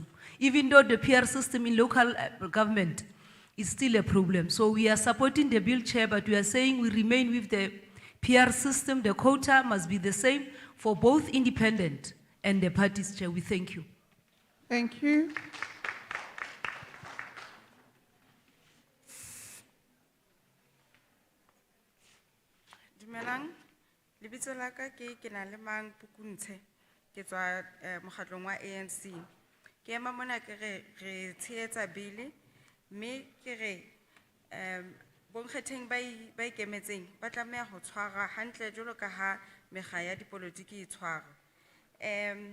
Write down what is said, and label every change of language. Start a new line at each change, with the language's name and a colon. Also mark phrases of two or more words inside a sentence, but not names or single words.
English: Even though the PR system in local government is still a problem. So we are supporting the bill, Chair, but we are saying we remain with the PR system. The quota must be the same for both independent and the parties, Chair. We thank you. Thank you.
Southern Sotho: Dumelang, lebitso la ka ke Kinalema Mpukunzi, ke tswa mokgatlong wa ANC. Ke ema mona ke re tshehetsa bili, mme ke re bonkgetheng ba ikemetseng ba tlameha ho tshwara hantle jwalo ka ha mekga ya dipolotiki e tshwarwe.